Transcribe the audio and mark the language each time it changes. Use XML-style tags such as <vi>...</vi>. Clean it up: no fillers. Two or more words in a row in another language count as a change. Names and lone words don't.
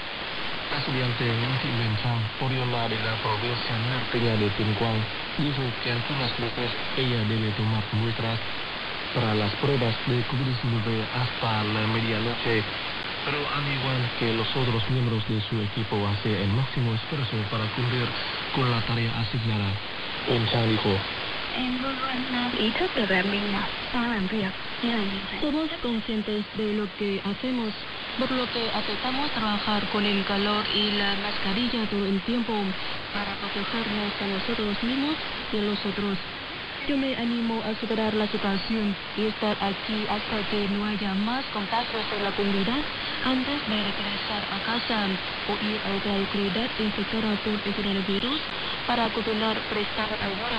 <es>La estudiante Nancy Wenchang, oriunda de la provincia norteña de Tuyên Quang, dijo que algunas veces ella debe tomar muestras para las pruebas de COVID-19 hasta la medianoche, pero al igual que los otros miembros de su equipo hace el máximo esfuerzo para cumplir con la tarea asignada. Wenchang dijo:</es> <vi>em luôn luôn ý thức được là mình đang làm việc như là như vậy.</vi> <es>Somos conscientes de lo que hacemos, por lo que aceptamos trabajar con el calor y la mascarilla todo el tiempo para protegernos a nosotros mismos y a los otros. Yo me animo a superar la situación y estar aquí hasta que no haya más contagios en la comunidad antes de regresar a casa o ir a otra localidad infectada por el coronavirus para continuar prestando ayuda.</es>